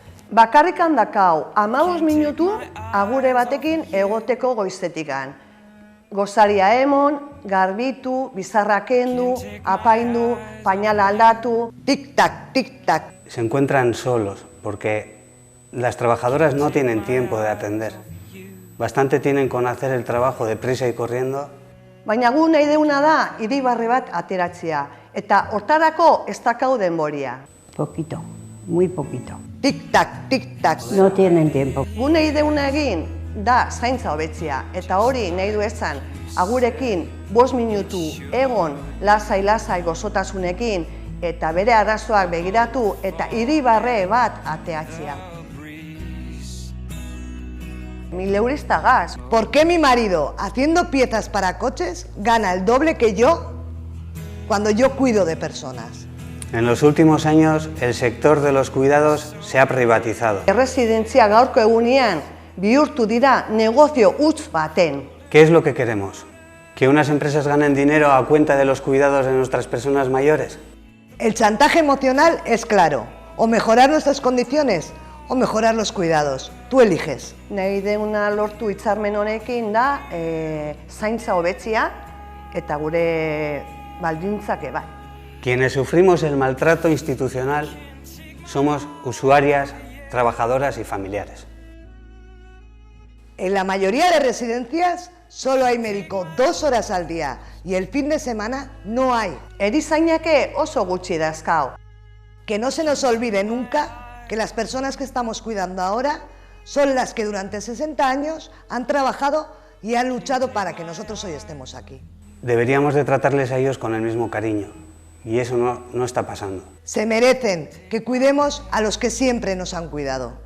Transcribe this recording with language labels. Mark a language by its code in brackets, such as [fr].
[eu] Bakarrikan dakau, 15 minutu agure batekin egoteko goizetikan. Gozaria emon, garbitu, bizarra kendu, apaindu, pañala aldatu, tic-tac, tic-tac. [es] Se encuentran solos porque las trabajadoras no tienen tiempo de atender. Bastante tienen con hacer el trabajo deprisa y corriendo. [eu] Baina gu nahi deuna da irribarre bat ateratzea, eta hortarako ez dakau denboria. [es] Poquito, muy poquito. Tic-tac, tic-tac. No tienen tiempo. [eu] Gu nahi deuna egin da zaintza hobetzea, eta hori nahi du esan agurekin 5 minutu egon lasai-lasai gozotasunekin eta bere arazoak begiratu eta irribarre bat ateatzea. [es] 1000 euros gas. ¿Por qué mi marido, haciendo piezas para coches, gana el doble que yo cuando yo cuido de personas? En los últimos años, el sector de los cuidados se ha privatizado. [eu] Erresidentzia gaurko egunean bihurtu dira negozio huts baten. [es] ¿Qué es lo que queremos? ¿Que unas empresas ganen dinero a cuenta de los cuidados de nuestras personas mayores? El chantaje emocional es claro, o mejorar nuestras condiciones o mejorar los cuidados. Tú eliges. [eu] Nahi deuna lortu hitzarmen honekin da zaintza hobetzea eta gure baldintzak bai. [es] Quienes sufrimos el maltrato institucional somos usuarias, trabajadoras y familiares. En la mayoría de residencias solo hay médico 2 horas al día y el fin de semana no hay. [eu] Erizainake oso gutxi dazkau. [es] Que no se nos olvide nunca que las personas que estamos cuidando ahora son las que durante 60 años han trabajado y han luchado para que nosotros hoy estemos aquí. Deberíamos de tratarles a ellos con el mismo cariño y eso no está pasando. Se merecen que cuidemos a los que siempre nos han cuidado.